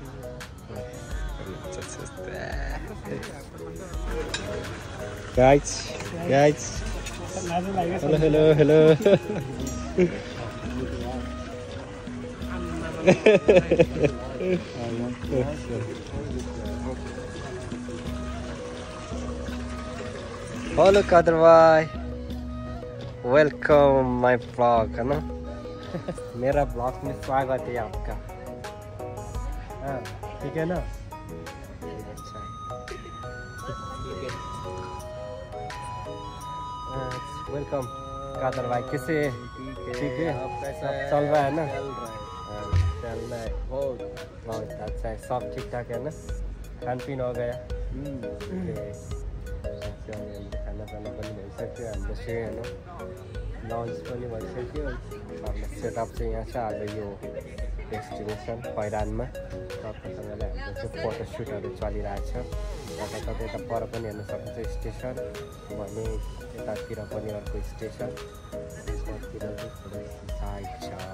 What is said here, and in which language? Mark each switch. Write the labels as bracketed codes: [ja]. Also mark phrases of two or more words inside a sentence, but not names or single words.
[en] guys hello hello कादर भाई welcome my blog [hi] है ना मेरा ब्लॉग में स्वागत है आपका हाँ ठीक है ना वेलकम कादर भाई कैसे ठीक है सब चल रहा है ना चल रहा है बहुत अच्छा है सब ठीक ठाक है ना खान पीन हो गया [ne] खाना पनि भइसक्यो हाम्रो चाहिँ होइन लन्च पनि भइसक्यो हाम्रो सेटअप चाहिँ यहाँ छ आज यो डेस्टिनेसन पहिरानमा तपाईँसँगले हाम्रो चाहिँ फोटोसुटहरू चलिरहेछ कता यता पर पनि हेर्न सक्नुहुन्छ स्टेसन भने यतातिर पनि अर्को स्टेसन यतातिर चाहिँ थोरै साइड छ